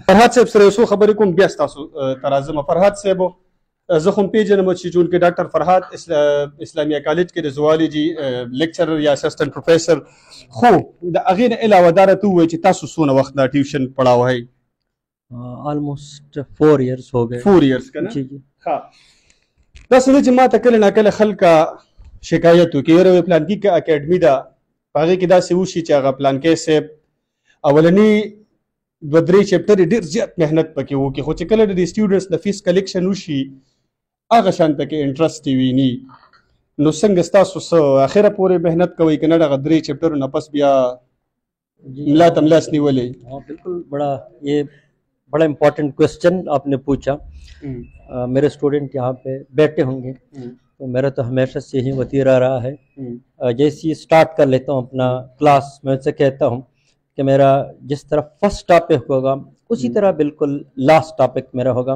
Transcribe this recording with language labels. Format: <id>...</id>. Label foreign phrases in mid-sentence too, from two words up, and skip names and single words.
<ps>فرهاد صاحب سره یو څو خبرې کوم بیا ستاسو ته راځم. فرهاد صاحب زه خو هم پېژنم چې چونکې ډاکټر فرهاد اسلامیه کالج کې د زوالجي لیکچرر یا</ps> <en>assistant professor</en> <ps>خو د هغې نه علاوه دا راته ووایي چې تاسو څونه وخت دا ټیوشن پړاوئ؟</ps> <en>almost 4 years</en> <ur>ہو گئے.</ur> <ps>4 years که نه؟ ښه. دا څه ده چې ما ته کله ناکله خلکه شکایت وکړي یاره پلانکي اکیډمي ده په هغې کې داسې وشي چې هغه پلانکی صاحب اولني 2-3 چپټرې ډېر زیات محنت پکې وکړي خو چې کله د دې سټوډنټس د</ps> <en>fee collection</en> <ps>وشي هغه شانته کې انټرسټ یې ویني. نو څنګه ستاسو څه اخره پورې محنت کوئ که نه دغه 3 چپټرونه پس بیا ملا تملاس نیولې؟</ps> <ur>بالکل بڑا</ur> <en>important question</en> <ur>آپ نے پوچھا. میرے اسٹوڈنٹ یہاں پہ بیٹھے ہوں گے تو میرا تو ہمیشہ سے یہی وطیرہ رہا ہے. جیسے ہی اسٹارٹ کر لیتا ہوں اپنا کلاس میں ان سے کہتا ہوں کہ میرا جس طرح</ur> <en>first topic</en> <ur>ہوگا اسی طرح بالکل</ur> <en>last topic</en> <ur>میرا ہوگا.</ur>